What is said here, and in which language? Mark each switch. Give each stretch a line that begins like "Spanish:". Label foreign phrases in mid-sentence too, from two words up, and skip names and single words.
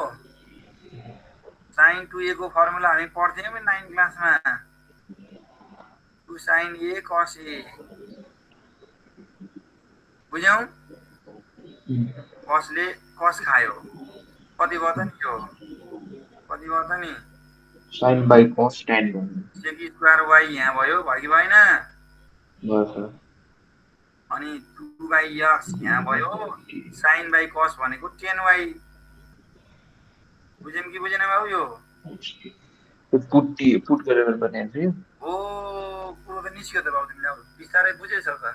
Nepali: sin 2a को फर्मुला हामी पढ्थ्यौँ नि 9 क्लासमा।
English: 2 sin a cos a, बुझ्यौ?
Nepali: कसले कस खायो, कति भयो त नि यो? कति भयो त नि?
English: sin by cos tan sec square y
Nepali: यहाँ भयो कि भएन? अनि 2/x यहाँ भयो।
English: sin by cos
Nepali: भनेको 10y। बुझ्यौ कि बुझेन बाबु? यो पुट गरेर बनाएको थियो। ओ कुरो त निस्क्यो त बाबु, तिमीले बिस्तारै बुझेछौ त।